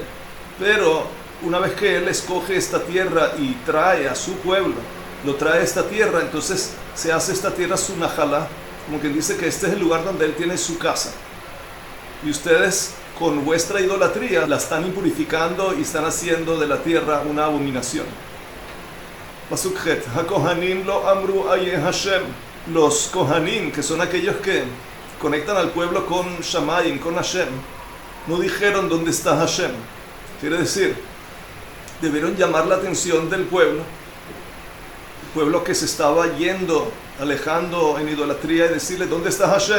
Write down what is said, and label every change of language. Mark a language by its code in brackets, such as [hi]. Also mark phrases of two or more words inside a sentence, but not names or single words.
[es] Pero una vez que él escoge esta tierra y trae a su pueblo, lo trae a esta tierra, entonces se hace esta tierra su najalá, como quien dice que este es el lugar donde él tiene su casa. Y ustedes con vuestra idolatría la están impurificando y están haciendo de la tierra una abominación. [he] פסוק ח, הכהנים לא אמרו איה השם. [es] Los Kohanim, que son aquellos que conectan al pueblo con Shamayim, con Hashem, no dijeron dónde está Hashem. Quiere decir, debieron llamar la atención del pueblo, el pueblo que se estaba yendo, alejando en idolatría, y decirle, ¿dónde está Hashem?